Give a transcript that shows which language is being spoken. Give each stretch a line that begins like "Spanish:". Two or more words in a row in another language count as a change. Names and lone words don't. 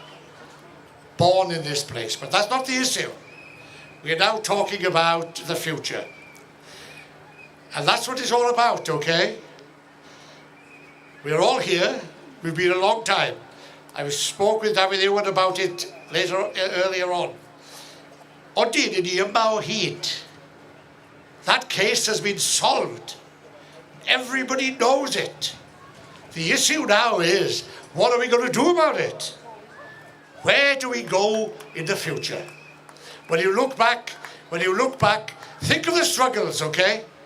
English: Born in this place, but that's not the issue. We are now talking about the future. And that's what it's all about, okay? We're all here. We've been a long time. I spoke with David Ewan about it earlier on.
Welsh: Odyn yn ni yma o hyd.
English: That case has been solved. Everybody knows it. The issue now is, what are we going to do about it? Where do we go in the future? When you look back, think of the struggles, okay?